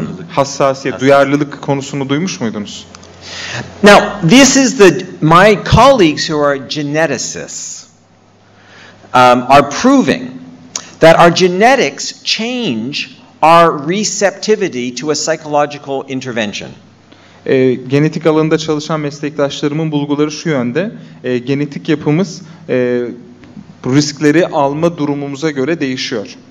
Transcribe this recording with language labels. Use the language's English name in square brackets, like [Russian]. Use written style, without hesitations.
[Turkish] hassasiyet, duyarlılık konusunu duymuş muydunuz? [English] Now, this is my colleagues who are geneticists are proving that our genetics change our receptivity to a psychological intervention. [Turkish] Genetik alanında çalışan meslektaşlarımın bulguları şu yönde. Genetik yapımız riskleri alma durumumuza göre değişiyor.